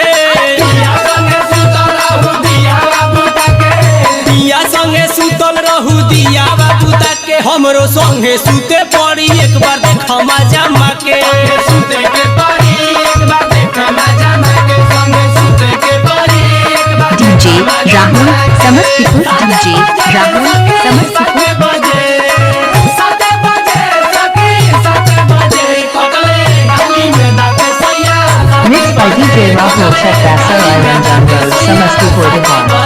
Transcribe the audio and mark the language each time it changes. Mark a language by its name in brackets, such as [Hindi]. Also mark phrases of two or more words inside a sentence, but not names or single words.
[Bhojpuri] पिया संगे सुतल रहू दिया बाबू ताके। हमरो संगे सुते पड़ी एक बार देखा मजा माके। सुते के पड़ी एक बार देखा मजा माके। संगे सुते के पड़ी एक बार। DJ राहुल समस्तीपुर। DJ राहुल समस्तीपुर। [English] Mixed by DJ Rahul Chekdasa Island on Road, Samastipur, Bihar.